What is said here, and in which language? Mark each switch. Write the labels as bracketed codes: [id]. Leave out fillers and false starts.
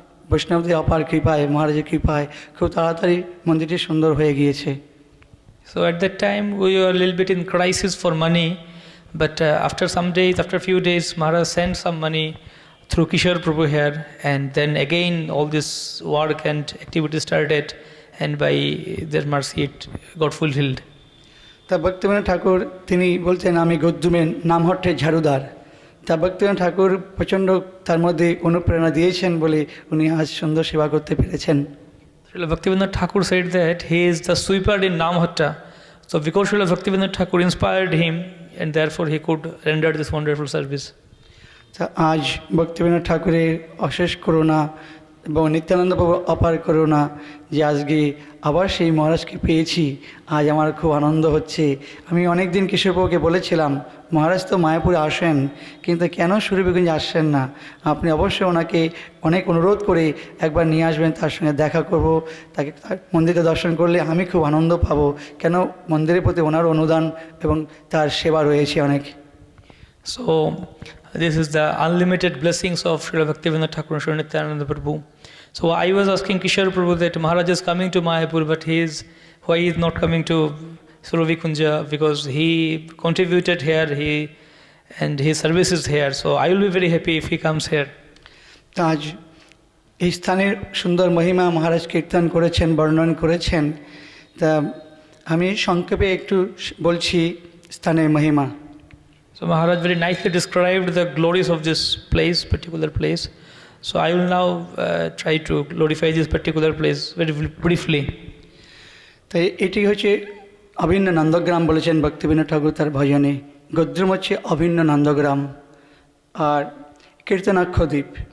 [bn] বৈষ্ণবদের অপার কৃপায়, মহারাজের কৃপায় খুব তাড়াতাড়ি মন্দিরটি সুন্দর হয়ে গিয়েছে। [en] So at that time we were a little bit in crisis for money, but after a few days, Maharaj sent some money through Kishore Prabhu here, and then again all this work and activity started, and by their mercy it got fulfilled. [bn] তা ভক্তিবিনোদ ঠাকুর তিনি বলতেন আমি গদ্যুমের নামহট্টের ঝাড়ুদার। তা ভক্তিবিনোদ ঠাকুর প্রচণ্ড তার মধ্যে অনুপ্রেরণা দিয়েছেন বলে উনি আজ সুন্দর সেবা করতে পেরেছেন। [en] Srila Bhaktivinoda Thakur said that he is the sweeper in Namhatta. So because Srila Bhaktivinoda Thakur inspired him, and therefore he could render this wonderful service. [bn] তা আজ ভক্তিবিনোদ ঠাকুরের অশেষ করুণা এবং নিত্যানন্দ প্রভুর অপার করুণা যে আজকে আবার সেই মহারাজকে পেয়েছি, আজ আমার খুব আনন্দ হচ্ছে। আমি অনেক দিন কিশোর প্রভুকে বলেছিলাম মহারাজ তো মায়াপুরে আসেন, কিন্তু কেন সুরভিগঞ্জে আসছেন না? আপনি অবশ্যই ওনাকে অনেক অনুরোধ করে একবার নিয়ে আসবেন, তার সঙ্গে দেখা করব, তাকে মন্দিরে দর্শন করলে আমি খুব আনন্দ পাবো, কেন মন্দিরের প্রতি ওনার অনুদান এবং তার সেবা রয়েছে অনেক। [en] So this is the unlimited blessings of Srila Bhaktivinoda Thakur and Srila Nityananda Prabhu. So I was asking Kishore Prabhu that Maharaj is coming to Mayapur, but why he is not coming to Surabhi Kunja, because he contributed here, and his service is here. So I will be very happy if he comes here. [bn] আজ এই স্থানের সুন্দর মহিমা মহারাজ কীর্তন করেছেন, বর্ণন করেছেন। তা আমি সংক্ষেপে একটু বলছি স্থানের মহিমা। [en] So Maharaj very nicely described the glories of this particular place. So I will now try to glorify this particular place very briefly. [bn] তাই এটি হচ্ছে অভিন্ন নন্দগ্রাম বলেছেন ভক্তিবিনোদ ঠাকুর তার ভজনে। গদ্রুম হচ্ছে অভিন্ন নন্দগ্রাম আর কীর্তনাক্ষ দ্বীপ।